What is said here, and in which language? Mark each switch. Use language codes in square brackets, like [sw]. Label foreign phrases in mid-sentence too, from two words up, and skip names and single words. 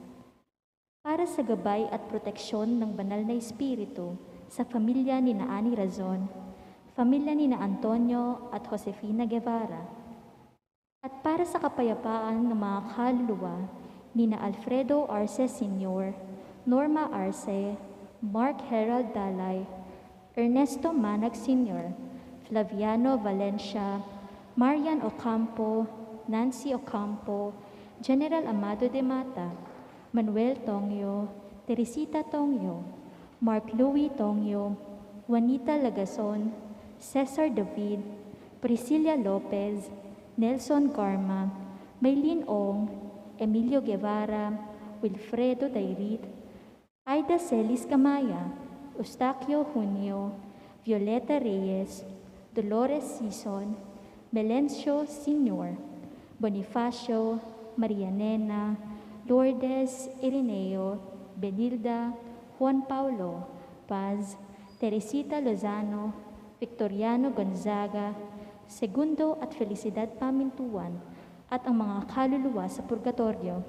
[tl] Para sa gabay at proteksyon ng banal na Espiritu sa pamilya ni na Ani Razon, pamilya ni na Antonio at Josefina Guevara, at para sa kapayapaan ng mga kaluluwa ni na Alfredo Arce Sr., Norma Arce, Mark Herald Dalay, Ernesto Manag Sr., Flaviano Valencia, Marian Ocampo, Nancy Ocampo, General Amado de Mata, Manuel Tongyo, Teresita Tongyo, Mark Louis Tongyo, Juanita Lagason, Cesar David, Priscilla Lopez, Nelson Garma, Maylene Ong, Emilio Guevara, Wilfredo Dairit, Aida Celis Camaya, Eustaquio Junio, Violeta Reyes, Dolores Sison, Melencio Sr., Bonifacio, Maria Nena, Lourdes Irineo, Benilda, Juan Paulo, Paz, Teresita Lozano, Victoriano Gonzaga, Segundo at Felicidad Pamintuan, at ang mga kaluluwa sa purgatorio.